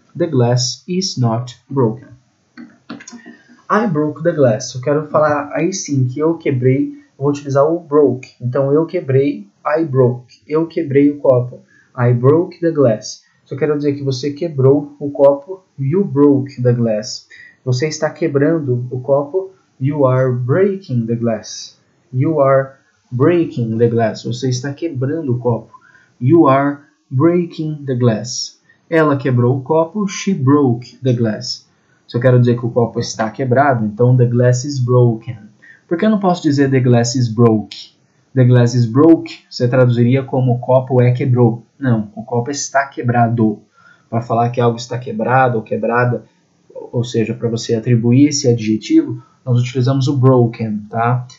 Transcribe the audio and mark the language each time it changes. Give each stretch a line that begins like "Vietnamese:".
English: The glass is not broken. I broke the glass.
Portuguese: Eu quero falar aí sim que eu quebrei, vou utilizar o broke. Então eu quebrei,
English: I broke.
Portuguese: Eu quebrei o copo.
English: I broke the glass.
Portuguese: Só quero dizer que você quebrou o copo,
English: you broke the glass.
Portuguese: Você está quebrando o copo,
English: you are breaking the glass. You are breaking the glass.
Portuguese: Você está quebrando o copo.
English: You are breaking the glass.
Portuguese: Ela quebrou o copo,
English: she broke the glass.
Portuguese: Se eu quero dizer que o copo está quebrado, então
English: the glass is broken.
Portuguese: Por que eu não posso dizer
English: the glass is broke? The glass is broke,
Portuguese: você traduziria como o copo quebrou. Não, o copo está quebrado. Para falar que algo está quebrado ou quebrada, ou seja, para você atribuir esse adjetivo, nós utilizamos o broken, tá?